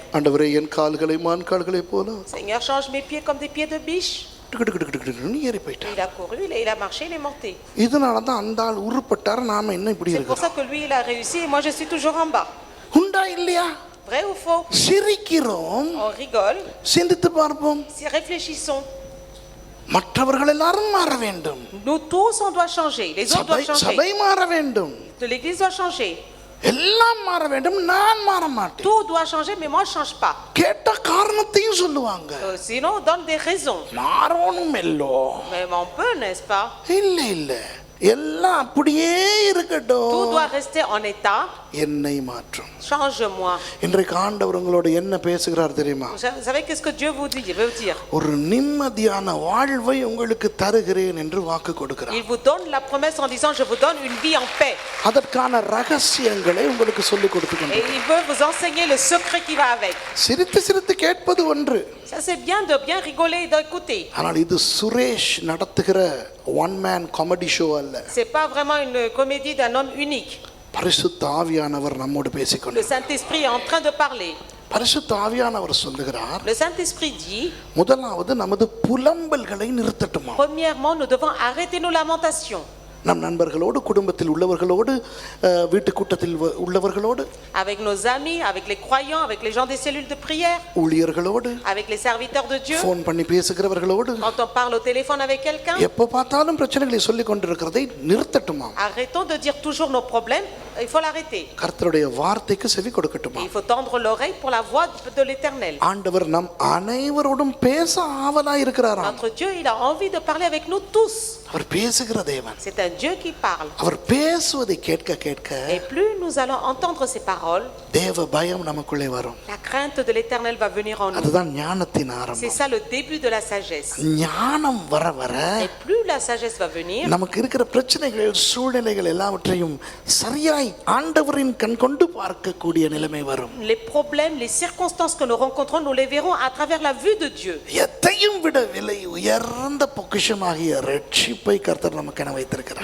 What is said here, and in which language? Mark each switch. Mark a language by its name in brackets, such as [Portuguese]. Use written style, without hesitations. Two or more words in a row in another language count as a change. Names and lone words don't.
[Tamil] ஆண்டவரே என் கால்களை மான் கால்களை போல [French] Seigneur, change mes pieds comme des pieds de biche. [Tamil] ஏறி போயிட்டான். [French] Il a couru, il a marché, il est monté. [Tamil] இதனால தான் அந்த ஆள் உருப்பட்டார், நாம என்ன இப்படி [French] C'est pour ça [Tamil] இருக்கோம்? [French] que lui il a réussi et moi je suis toujours en bas. [Tamil] உண்டா இல்லையா? [French] Vrai ou faux? [Tamil] சிரிக்கிறோம், [French] On rigole. [Tamil] சிந்தித்து பார்ப்போம். [French] Si réfléchissons. [Tamil] மற்றவர்கள் எல்லாரும் மாற வேண்டும், [French] Nous tous on doit changer, les autres doivent changer. [Tamil] சபை மாற வேண்டும், [French] L'église doit changer. [Tamil] எல்லாம் மாற வேண்டும். நான் மாற மாட்டேன். [French] Tout doit changer, mais moi je change pas. [Tamil] கேட்ட காரணத்தையும் சொல்லுவாங்க. [French] Sinon on donne des raisons. [Tamil] மாறணும் இல்லோ? [French] Mais on peut, n'est-ce pas? [Tamil] இல்ல இல்ல, எல்லாம் அப்படியே இருக்கட்டும். [French] Tout doit rester en état. [Tamil] என்னை மாற்றும். [French] Change-moi. [Tamil] இன்றைக்கு ஆண்டவர் உங்களோட என்ன பேசுகிறார் தெரியுமா? [French] Vous savez qu'est-ce que Dieu vous dit? Il veut dire. [Tamil] ஒரு நிம்மதியான வாழ்வை உங்களுக்கு தருகிறேன் என்று வாக்கு கொடுக்கிறார். [French] Il vous donne la promesse en disant je vous donne une vie en paix. [Tamil] அதற்கான ரகசியங்களை உங்களுக்கு சொல்லிக் கொடுத்துக்கணும். [French] Et il veut vous enseigner le secret qui va avec. [Tamil] சிரித்து சிரித்து கேட்பது ஒன்று, [French] Ça c'est bien de bien rigoler et d'écouter. [Tamil] ஆனால் இது சுரேஷ் நடத்துகிற [English] one man comedy show [Tamil] அல்ல. [French] C'est pas vraiment une comédie d'un homme unique. [Tamil] பரிசுத்த ஆவியானவர் நம்மோடு [French] Le [Tamil] பேசிக்கொண்டு, [French] Saint-Esprit est en train de parler. [Tamil] பரிசுத்த ஆவியானவர் சொல்லுகிறார், [French] Le Saint-Esprit dit, [Tamil] முதலாவது நமது புலம்பல்களை நிறுத்தட்டுமா. [French] premièrement, nous devons arrêter nos lamentations. [Tamil] நம் நண்பர்களோடு, குடும்பத்தில் உள்ளவர்களோடு, வீட்டு கூட்டத்தில் உள்ளவர்களோடு, [French] Avec nos amis, avec les croyants, avec les gens des cellules de prière, [Tamil] ஊழியர்களோடு, [French] avec les serviteurs de Dieu. [Tamil] ஃபோன் பண்ணி பேசுகிறவர்களோடு, [French] Quand on parle au téléphone avec quelqu'un, [Tamil] எப்ப பார்த்தாலும் பிரச்சனைகளை சொல்லிக் கொண்டிருக்கிறதை நிறுத்தட்டுமா. [French] arrêtons de dire toujours nos problèmes, il faut l'arrêter. [Tamil] கர்த்தருடைய வார்த்தைக்கு செவி கொடுக்கட்டுமா. [French] Il faut tendre l'oreille pour la voix de l'Éternel. [Tamil] ஆண்டவர் நம் அனைவரோடும் பேச ஆவலாய் இருக்கிறாராம். [French] Notre Dieu, il a envie de parler avec nous tous. [Tamil] அவர் பேசுகிற தேவன். [French] C'est un Dieu qui parle. [Tamil] அவர் பேசுவதை கேட்க கேட்க [French] Et plus nous allons entendre ses paroles, [Tamil] தேவ பயம் நமக்குள்ளே வரும். [French] la crainte de l'Éternel va venir en nous. [Tamil] அதுதான் ஞானத்தின் [French] C'est [Tamil] ஆரம்பம். [French] ça le début de la sagesse. [Tamil] ஞானம் வர வர [French] Et plus la sagesse va venir, [Tamil] நமக்கு இருக்கிற பிரச்சனைகள், சூழ்நிலைகள் எல்லாவற்றையும் சரியாய் ஆண்டவரின் கண் கொண்டு பார்க்கக்கூடிய நிலைமை வரும். [French] les problèmes, les circonstances que nous rencontrons, nous les verrons à travers la vue de Dieu. [Tamil] எத்தையும் விட விலை உயர்ந்த பொக்கிஷமாகிய ரட்சிப்பை கர்த்தர் நமக்கு என வைத்திருக்கிறார்.